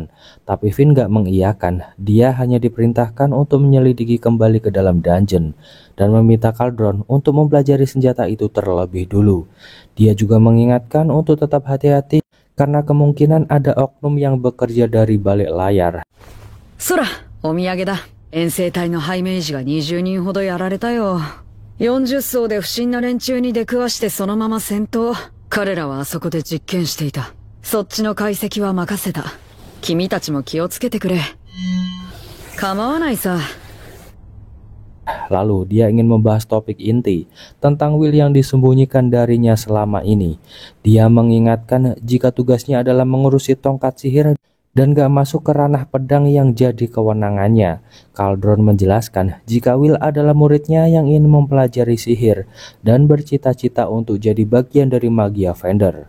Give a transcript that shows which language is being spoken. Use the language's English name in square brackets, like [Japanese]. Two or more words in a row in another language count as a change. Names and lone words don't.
[Indonesian] Tapi Finn gak mengiyakan, dia hanya diperintahkan untuk menyelidiki kembali ke dalam dungeon dan meminta Cauldron untuk mempelajari senjata itu terlebih dulu. Dia juga mengingatkan untuk tetap hati-hati karena kemungkinan ada oknum yang bekerja dari balik layar. [Japanese] Sora, お土産だ。遠征隊の拝命士が20人ほどやられたよ。40層で不審な連中に出くわしてそのまま戦闘。彼らはあそこで実験していた。そっちの解析は任せた。君たちも気をつけてくれ。構わないさ。 [Indonesian] Lalu dia ingin membahas topik inti tentang Will yang disembunyikan darinya selama ini. Dia mengingatkan jika tugasnya adalah mengurusi tongkat sihir dan gak masuk ke ranah pedang yang jadi kewenangannya. Cauldron menjelaskan jika Will adalah muridnya yang ingin mempelajari sihir dan bercita-cita untuk jadi bagian dari magia Fender.